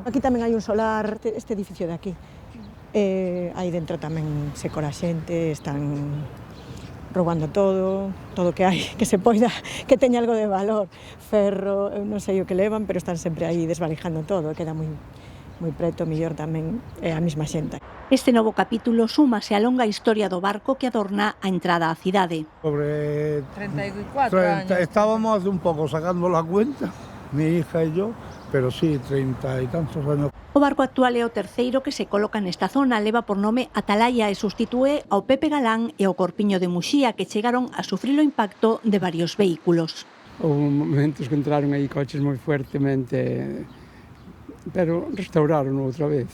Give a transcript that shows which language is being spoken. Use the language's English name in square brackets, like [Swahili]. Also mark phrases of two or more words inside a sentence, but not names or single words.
[Galician] Aquí tamén hai un solar, este edificio de aquí. Aí dentro tamén se cora xente, están roubando todo que hai, que se poida, que teña algo de valor. Ferro, non sei o que levan, pero están sempre aí desvalijando todo, queda moi preto, mellor tamén a mesma xente. Este novo capítulo súmase á longa historia do barco que adorna a entrada á cidade. [Spanish] Sobre 34 años. Estábamos un poco sacando la cuenta, mi hija y yo, pero sí, 30 y tantos años. [Galician] O barco actual é o terceiro que se coloca nesta zona, leva por nome Atalaya e sustitúe ao Pepe Galán e ao Corpiño de Muxía, que chegaron a sufrir o impacto de varios vehículos. Houve momentos que entraron aí coches moi fuertemente, pero restauraron outra vez.